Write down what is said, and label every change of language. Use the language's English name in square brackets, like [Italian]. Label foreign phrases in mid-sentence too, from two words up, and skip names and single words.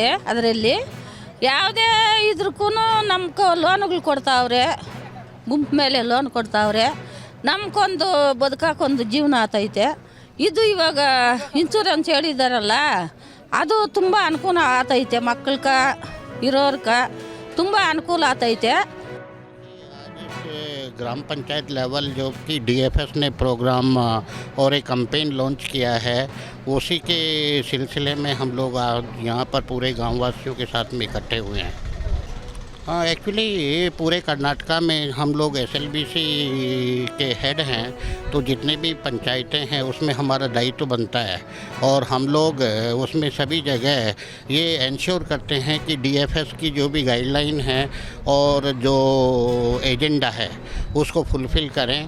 [Kannada] ಅದರಲ್ಲಿ ಯಾವುದೇ ಇದ್ರಕ್ಕೂ ನಮ್ಗೆ ಲೋನ್ಗಳು ಕೊಡ್ತಾವ್ರೆ, ಗುಂಪು ಮೇಲೆ ಲೋನ್ ಕೊಡ್ತಾವ್ರೆ. ನಮ್ಗೊಂದು ಬದುಕೋಕ್ಕೊಂದು ಜೀವನ ಆತೈತೆ. ಇದು ಇವಾಗ ಇನ್ಶೂರೆನ್ಸ್ ಹೇಳಿದಾರಲ್ಲ, ಅದು ತುಂಬ ಅನುಕೂಲ ಆತೈತೆ. ಮಕ್ಕಳ್ಗೆ ಇರೋರ್ಗೆ ತುಂಬ ಅನುಕೂಲ ಆತೈತೆ. [Hindi] ग्राम पंचायत लेवल जो कि DFS ने प्रोग्राम और एक [English] campaign launch [Hindi] किया है, उसी के सिलसिले में हम लोग यहाँ पर पूरे गाँव वासियों के साथ में इकट्ठे हुए हैं। हाँ, एक्चुअली पूरे कर्नाटका में हम लोग SLBC के हेड हैं, तो जितने भी पंचायतें हैं उसमें हमारा दायित्व बनता है और हम लोग उसमें सभी जगह ये इंश्योर करते हैं कि DFS की जो भी गाइडलाइन है और जो एजेंडा है उसको फुलफ़िल करें।